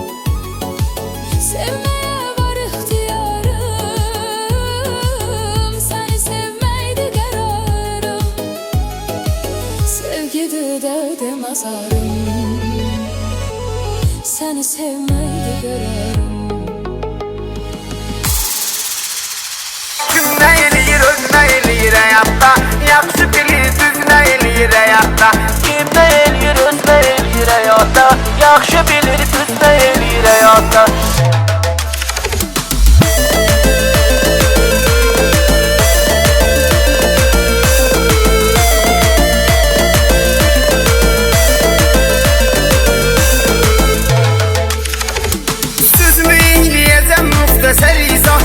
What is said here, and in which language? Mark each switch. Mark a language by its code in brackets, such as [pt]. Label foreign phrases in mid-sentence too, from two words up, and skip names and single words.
[tr] Sevmeye var ihtiyarım, seni sevmeydi kararım. Sevgidir derdim azarım, seni sevmeydi kararım. [az] Kimne eləyir, özünə eləyir həyatda. Yaxşı bilir, düzünə eləyir həyatda. Kimne eləyir, özünə eləyir həyatda. Yaxşı bilir, düzünə eləyir həyatda. Sözümü eləyəcəm müxtəsər izah.